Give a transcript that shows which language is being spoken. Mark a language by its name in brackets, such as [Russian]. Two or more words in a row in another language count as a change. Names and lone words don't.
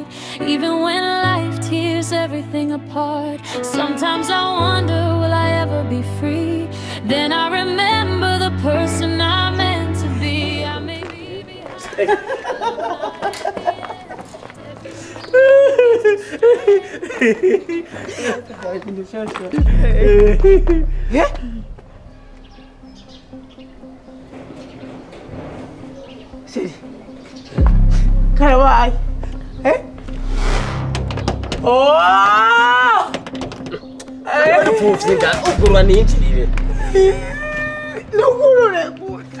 [English] Even when life tears everything apart, sometimes I wonder, will I ever be free? Then I remember the person I meant to be. I may be behind. Yeah? Siri. [Rundi] Karawai. Eh? Oh! Ugurura ninjirire. Nugurure gute.